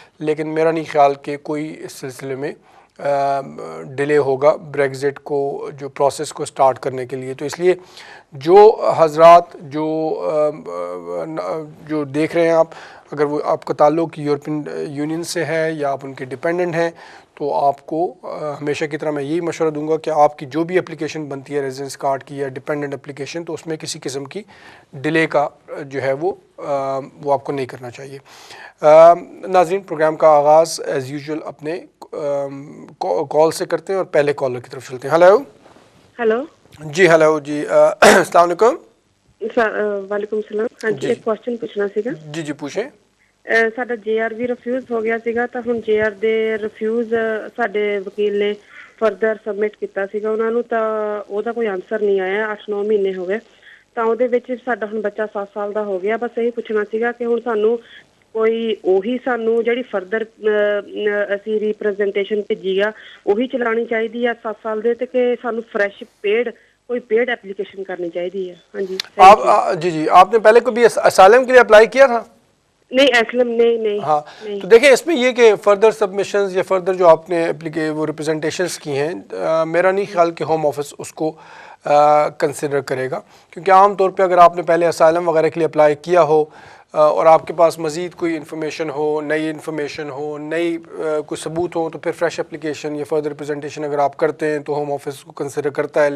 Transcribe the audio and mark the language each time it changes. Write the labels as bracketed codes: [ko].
[hi] लेकिन मेरा नहीं ख्याल कि कोई इस सिलसिले में डिले होगा ब्रेक्ज़िट को जो प्रोसेस को स्टार्ट करने के लिए। तो इसलिए जो हजरात जो देख रहे हैं आप, अगर वो आपका ताल्लुक़ यूरोपियन यूनियन से है या आप उनके डिपेंडेंट हैं, तो आपको हमेशा की तरह मैं यही मशवरा दूंगा कि आपकी जो भी एप्लीकेशन बनती है रेजिडेंस कार्ड की या डिपेंडेंट एप्लीकेशन, तो उसमें किसी किस्म की डिले का जो है वो आपको नहीं करना चाहिए। नाज़रीन, प्रोग्राम का आगाज़ एज़ यूजुअल अपने कॉल से करते हैं और पहले कॉलर की तरफ चलते हैं। हेलो जी। हेलो जी। अस्सलाम वालेकुम। वालेकुम सलाम। हाँ जी, एक क्वेश्चन पूछना सीगा। जी पूछें। [pa] ਸਾਡਾ ਜੇਆਰ ਵੀ ਰਿਫਿਊਜ਼ ਹੋ ਗਿਆ ਸੀਗਾ, ਤਾਂ ਹੁਣ ਜੇਆਰ ਦੇ ਰਿਫਿਊਜ਼ ਸਾਡੇ ਵਕੀਲ ਨੇ ਫਰਦਰ ਸਬਮਿਟ ਕੀਤਾ ਸੀਗਾ ਉਹਨਾਂ ਨੂੰ, ਤਾਂ ਉਹਦਾ ਕੋਈ ਆਨਸਰ ਨਹੀਂ ਆਇਆ। 8-9 ਮਹੀਨੇ ਹੋ ਗਏ, ਤਾਂ ਉਹਦੇ ਵਿੱਚ ਸਾਡਾ ਹੁਣ ਬੱਚਾ 7 ਸਾਲ ਦਾ ਹੋ ਗਿਆ। ਬਸ ਇਹ ਪੁੱਛਣਾ ਸੀਗਾ ਕਿ ਹੁਣ ਸਾਨੂੰ ਕੋਈ ਉਹੀ ਸਾਨੂੰ ਜਿਹੜੀ ਫਰਦਰ ਅਸੀਂ ਰਿਪਰੈਜ਼ੈਂਟੇਸ਼ਨ ਭੇਜੀ ਆ ਉਹੀ ਚਲਾਉਣੀ ਚਾਹੀਦੀ ਆ 7 ਸਾਲ ਦੇ, ਤੇ ਕਿ ਸਾਨੂੰ ਫਰੈਸ਼ [hi] कोई पेड एप्लीकेशन करनी चाहिए है। हाँ जी। जी, आपने पहले कभी असाइलम के लिए अप्लाई किया था? नहीं एसलम नहीं नहीं हाँ, नहीं। तो देखिए इसमें ये कि फर्दर सबमिशंस या फर्दर जो आपने वो रिप्रेजेंटेशंस की हैं, मेरा नहीं ख्याल कि होम ऑफिस उसको कंसिडर करेगा, क्योंकि आम तौर पे अगर आपने पहले असाइलम वगैरह के लिए अप्लाई किया हो और आपके पास मज़ीद कोई इन्फॉर्मेशन हो, नई इन्फॉर्मेशन हो, नई कोई सबूत हो, तो फिर फ्रेश एप्लीकेशन या फर्दर रिप्रेजेंटेशन अगर आप करते हैं तो होम ऑफिस को कंसिडर करता है।